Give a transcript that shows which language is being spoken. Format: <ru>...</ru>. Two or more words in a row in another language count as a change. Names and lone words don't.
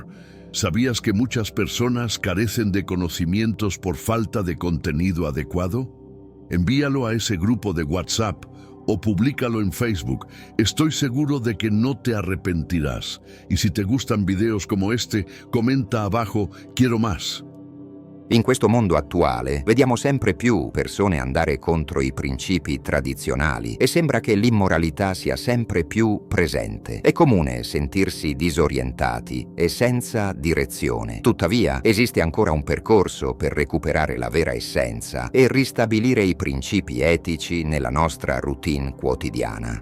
<es>¿Sabías que muchas personas carecen de conocimientos por falta de contenido adecuado? Envíalo a ese grupo de WhatsApp o públicalo en Facebook. Estoy seguro de que no te arrepentirás. Y si te gustan videos como este, comenta abajo "Quiero más".</es> <it>In questo mondo attuale vediamo sempre più persone andare contro i principi tradizionali e sembra che l'immoralità sia sempre più presente. È comune sentirsi disorientati e senza direzione. Tuttavia, esiste ancora un percorso per recuperare la vera essenza e ristabilire i principi etici nella nostra routine quotidiana.</it>